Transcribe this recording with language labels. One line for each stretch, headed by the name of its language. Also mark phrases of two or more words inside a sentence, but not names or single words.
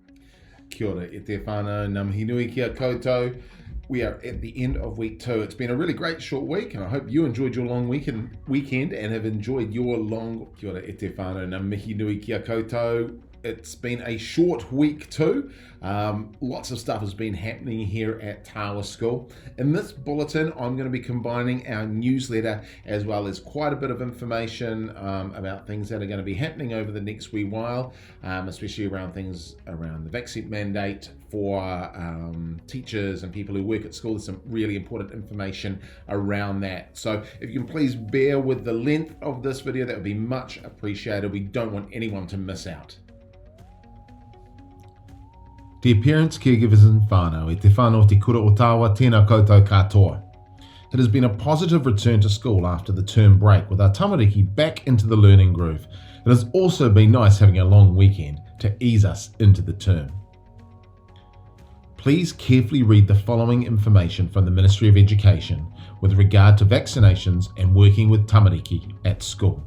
Māori: Kia ora, e te whānau, ngā mihi nui kia koutou.
English: We are at the end of week 2. It's been a really great short week, and I hope you enjoyed your long weekend and have enjoyed your long...
Māori: Kia ora, e te whānau, ngā mihi nui kia koutou.
English: It's been a short week too. Lots of stuff has been happening here at Tawa School. In this bulletin, I'm going to be combining our newsletter as well as quite a bit of information about things that are going to be happening over the next wee while, especially around things around the vaccine mandate for teachers and people who work at school. There's some really important information around that. So if you can please bear with the length of this video, that would be much appreciated. We don't want anyone to miss out. Dear parents, caregivers and whānau,
Māori: e te whānau te kura o Tawa, tēnā koutou katoa.
English: It has been a positive return to school after the term break, with our tamariki back into the learning groove. It has also been nice having a long weekend to ease us into the term. Please carefully read the following information from the Ministry of Education with regard to vaccinations and working with tamariki at school.